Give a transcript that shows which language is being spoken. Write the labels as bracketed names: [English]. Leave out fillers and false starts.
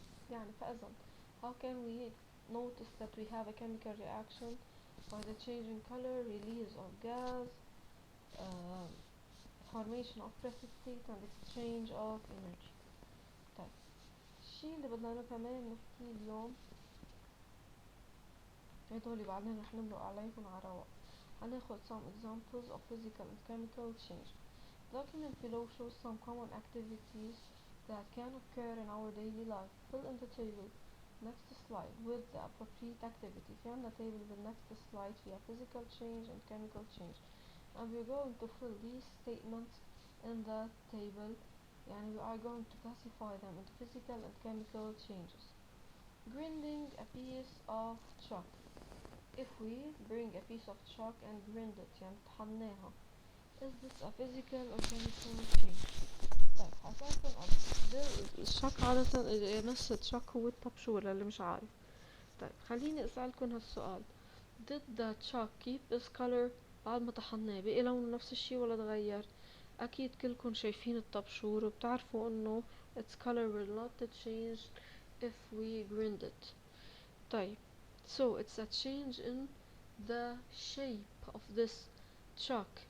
[Arabic] يعني فاذا [English] how can we notice that we have a chemical reaction? By the change in color, release of gas, uh, formation of precipitate and exchange of energy. [Arabic] طيب الشي اللي بدنا كمان نحكي اليوم هدول بعدين رح نمرق عليهم على رواق. هناخد [English] some examples of physical and chemical change. Document below shows some common activities that can occur in our daily life. Fill in the table next slide with the appropriate activity. [Arabic] في عنا [English] table بالnext slide [Arabic] فيها [English] physical change and chemical change, and we're going to fill these statements in the table. [Arabic] يعني [English] we are going to classify them into physical and chemical changes. Grinding a piece of chalk. If we bring a piece of chalk and grind it [Arabic] يعني طحناها, [English] is this a physical or chemical change? [Arabic] طيب هسألكن الشك عادة نفس الشك هو الطبشور اللي مش عارف. طيب خليني أسألكن هالسؤال. [English] Did the chalk keep its color [Arabic] بعد ما طحناه؟ بقي لونه نفس الشي ولا تغير؟ أكيد كلكن شايفين الطبشور وبتعرفوا إنه [English] its color will not change if we grind it. [Arabic] طيب [English] so it's a change in the shape of this chalk.